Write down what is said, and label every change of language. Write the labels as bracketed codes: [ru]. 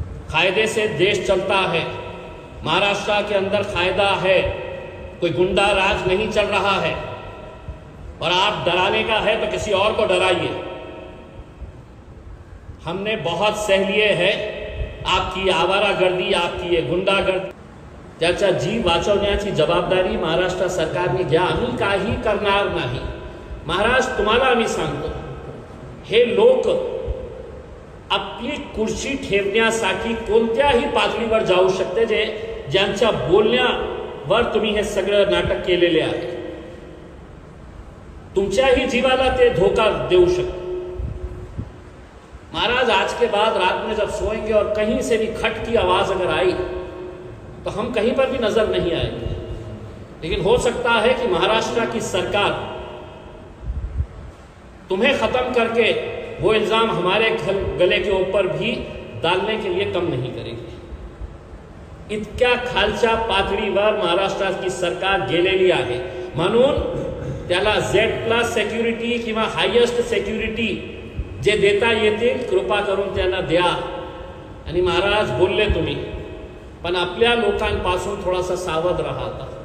[hi] कायदे से देश चलता है, महाराष्ट्र के अंदर कायदा है, कोई गुंडा राज नहीं चल रहा है। और आप डराने का है तो किसी और को डराइए। हमने बहुत सह लिए है आपकी आवारागर्दी, आपकी ये गुंडागर्दी। [mr] त्याच्या जीव वाचवण्याची जबाबदारी महाराष्ट्र सरकारने घ्या, आम्ही काही करणार नाही। महाराज, तुम्हाला आम्ही सांगतो, हे लोक आपली कुर्सी ठेवण्यासाठी कोणत्याही पातळीवर जाऊ शकते, ज्यांच्या बोलण्यावर तुम्ही हे सगळं नाटक केलेले आहे। तुमच्याही जीवाला ते धोखा देऊ शकते। [hi] महाराज, आज के बाद रात में जब सोएंगे और कहीं से भी खट की आवाज अगर आई, तो हम कहीं पर भी नजर नहीं आएंगे। लेकिन हो सकता है कि महाराष्ट्र की सरकार तुम्हें खत्म करके वो इल्जाम हमारे गले के ऊपर भी डालने के लिए कम नहीं करेगी। [mr] इतक्या खालच्या पातळीवर महाराष्ट्राची सरकार गेलेली आहे, म्हणून त्याला Z+ सिक्युरिटी किंवा हायेस्ट सिक्युरिटी जे देता येतील, कृपा करून त्यांना द्या। आणि महाराज, बोलले तुम्ही, पण आपल्या लोकांपासून थोडासा सावध राहा।